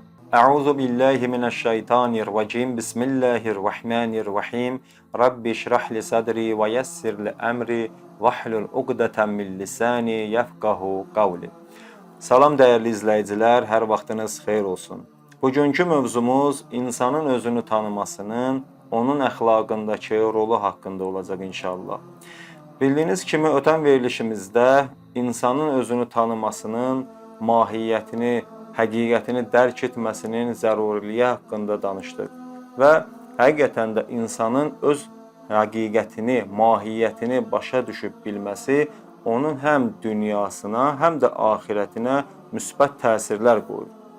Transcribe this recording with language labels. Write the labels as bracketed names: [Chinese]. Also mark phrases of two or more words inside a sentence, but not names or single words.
[Arabic] أعوذ بالله من الشيطان الرجيم. بسم الله الرحمن الرحيم. رب اشرح لي صدري ويسر لي أمري واحلل عقدة من لساني يفقهوا قولي. [Azerbaijani] Salam dəyərli izləyicilər, hər vaxtınız xeyir olsun. Bugünkü mövzumuz insanın özünü tanımasının, onun əxlaqındakı rolu haqqında olacaq inşallah. Bildiyiniz kimi ötən verilişimizdə insanın özünü tanımasının mahiyyətini, həqiqətini dərk etməsinin zəruriliyi haqqında danışdıq və həqiqətən də insanın öz həqiqətini, mahiyyətini başa düşüb bilməsi onun həm dünyasına, həm də axirətinə müsbət təsirlər qoyur.